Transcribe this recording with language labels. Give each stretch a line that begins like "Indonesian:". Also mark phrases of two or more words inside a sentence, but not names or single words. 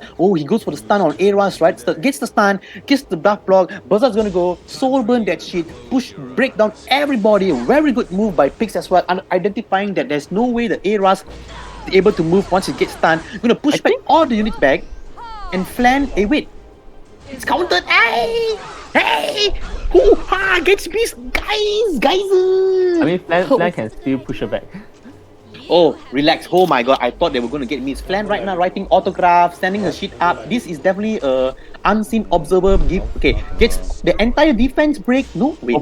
English: Oh, he goes for the stun on Eras, right? So gets the stun, gets the buff block. Buzzard's going to go soul burn that shit, break down everybody. Very good move by Pix as well, identifying that there's no way the Eras is able to move once it gets stunned. Going to push back all the units back. And Flan, hey wait, it's countered. Hey, hoo-ha, gets beast, guys. I mean, Flan can still push her back. Oh, relax. Oh my god, I thought they were going to get me. Flan right now writing autographs, sending the shit up. This is definitely a unseen observer gift. Okay, gets the entire defense break. No, wait,